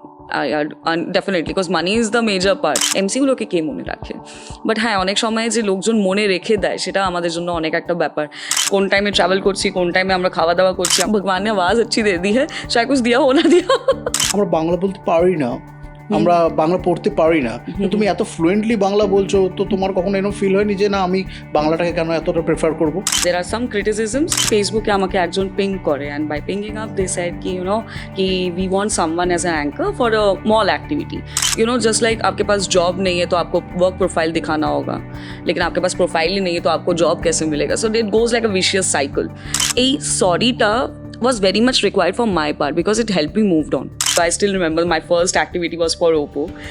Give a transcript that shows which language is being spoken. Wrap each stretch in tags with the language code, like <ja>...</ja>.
<en>I earn definitely because money is the major part.</en> <bn>এমসিগুলোকে কে মনে রাখে, but হ্যাঁ অনেক সময় যে লোকজন মনে রেখে দেয় সেটা আমাদের জন্য অনেক একটা ব্যাপার। কোন টাইমে ট্রাভেল করছি, কোন টাইমে আমরা খাওয়া দাওয়া করছি, ভগবান</bn> <hi>ने आवाज अच्छी दे दी है, शायद कुछ दिया हो ना दिया।</hi> <bn>আমরা বাংলা বলতে পারি না, আমরা বাংলা পড়তে পারি না, তুমি এত ফ্লুয়েন্টলি বাংলা বলছো, তো তোমার কখনো এরকম ফিল হয়নি যে না আমি বাংলাটাকে কেন এতটা প্রেফার করব?</bn> <en>There are some criticisms.</en> <bn>ফেসবুকে আমাকে একজন পিং করে,</bn> <en>and by pinging up they said कि you know कि we want someone as an anchor for a mall activity. You know just like</en> <hi>आपके पास जॉब नहीं है तो आपको वर्क प्रोफाइल दिखाना होगा, लेकिन आपके पास प्रोफाइल ही नहीं है तो आपको जॉब कैसे मिलेगा?</hi> <en>So it goes like a vicious cycle.</en> <bn>এই সরিটা</bn> <en>was very much required for my part because it helped me moved on. So I still remember my first activity was for Oppo.</en>